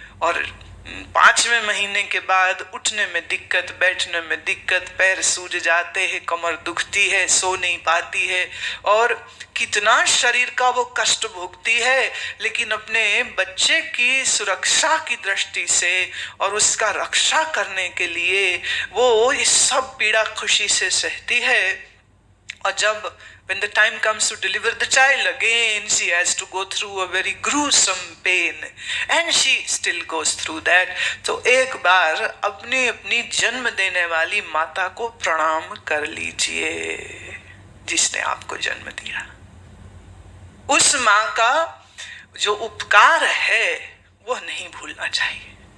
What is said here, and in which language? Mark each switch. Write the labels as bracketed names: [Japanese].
[Hindi] और 5वें महीने के बाद उठने में दिक्कत, बैठने में दिक्कत, पैर सूज जाते हैं, कमर दुखती है, सो नहीं पाती है, और कितना शरीर का वो कष्ट भोगती है, लेकिन अपने बच्चे की सुरक्षा की दृष्टि से और उसका रक्षा करने के लिए वो ये सब पीड़ा खुशी से सहती है। और जब [English] when the time comes to deliver the child, again she has to go through a very gruesome pain, and she still goes through that. [Hindi] तो एक बार अपनी अपनी जन्म देने वाली माता को प्रणाम कर लीजिए। जिसने आपको जन्म दिया। उस माँ का जो उपकार है वह नहीं भूलना चाहिए।